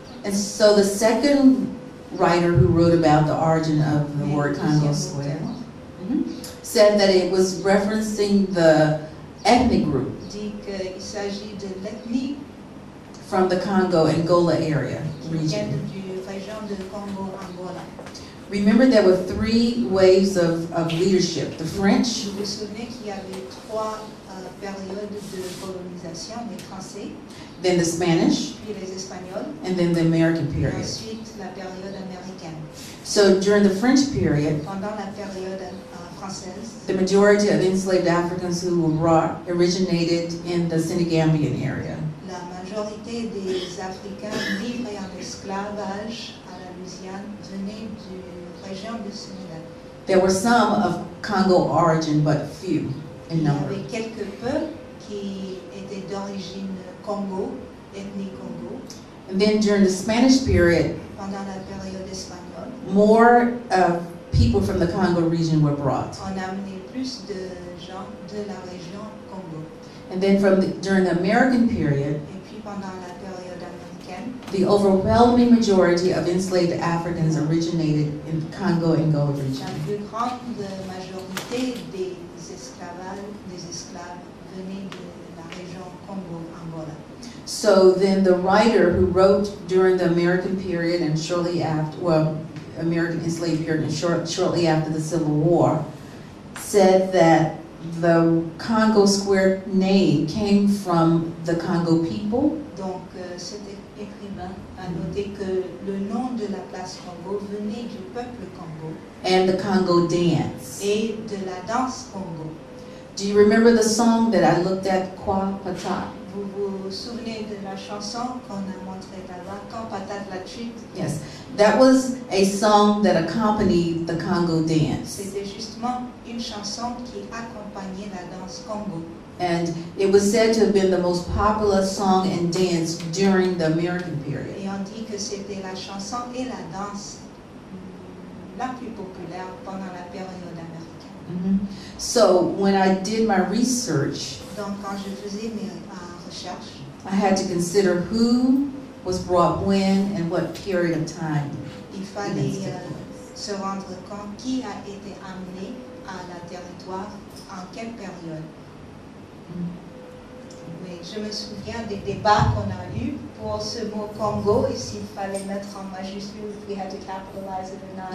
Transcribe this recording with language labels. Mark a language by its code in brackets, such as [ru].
[en] And so the second writer who wrote about the origin of the word Congo square said that it was referencing the ethnic group [fr] Dit qu'il s'agit de l'ethnie [en] from the Congo-Angola area [fr] qui vient [en] region. [fr] du région de Congo-Angola. [en] Remember, there were three waves of leadership. The French, [fr] Vous vous souvenez qu'il y avait trois périodes de colonisation, les Français, [en] then the Spanish, [fr] puis les Espagnols, [en] and then the American [fr] et [en] period. [fr] ensuite la période américaine. [en] So during the French period, [fr] Pendant la période française, [en] the majority of enslaved Africans who were brought originated in the Senegambian area. [fr] la majorité des Africains livrés en esclavage à la Louisiane venaient de la région du Sénégal. [en] There were some of Congo origin, but few in [fr] Il y [en] number. [fr] avait quelques peuples qui étaient d'origine Congo, ethnie Congo. [en] And then during the Spanish period, [fr] Pendant la période espagnole, [en] more people from the Congo region were brought. [fr] on a amené plus de gens de la région Congo. [en] And then during the American period, [fr] Et puis pendant la période américaine, [en] the overwhelming majority of enslaved Africans originated in the Congo-Angola [fr] la [en] region. [fr] plus grande majorité des esclaves venaient de la région Congo-Angola. [en] So then the writer who wrote during the American period and shortly after, well, American enslaved period and shortly after the Civil War, said that the Congo Square name came from the Congo people. [fr] Donc cet écrivain a noté que le nom de la place Congo venait du peuple Congo [en] And the Congo dance. [fr] et de la danse Congo. [en] Do you remember the song that I looked at, Kwa Patat? [fr] Vous vous souvenez de la chanson qu'on a montrée là-bas, Quand patate la chute? [en] Yes, that was a song that accompanied the Congo dance. [fr] C'était justement une chanson qui accompagnait la danse Congo. [en] And it was said to have been the most popular song and dance during the American period. [fr] Et on dit que c'était la chanson et la danse la plus populaire pendant la période américaine. [en] So when I did my research, [fr] Donc quand je faisais mes recherches, [en] I had to consider who was brought when and what period of time. [fr] il fallait se rendre compte qui a été amené à la territoire, en quelle période. Mais je me souviens des débats qu'on a eus pour ce mot Congo et s'il fallait mettre en majuscule, [en] if we had to capitalize it or not,